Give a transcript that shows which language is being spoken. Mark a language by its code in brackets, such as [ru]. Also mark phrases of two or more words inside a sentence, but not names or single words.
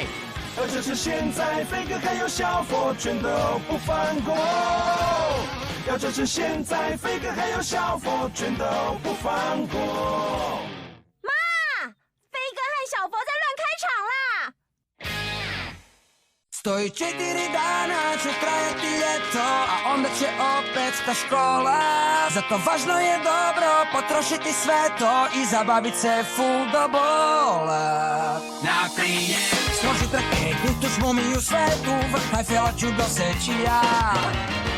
[zh] 而这是现在，飞哥还有小佛全都不放过。要这是现在，飞哥还有小佛全都不放过。妈，飞哥和小佛在乱开场啦！ [hr] 104 dana će trajati ljeto, a onda će opet ta škola. Zato važno je dobro potrošiti sve to i zabavit se full do bola. Naprijed, Složit raketu, tu smo mi u svetu, vrh Eiffela ću doseći ja.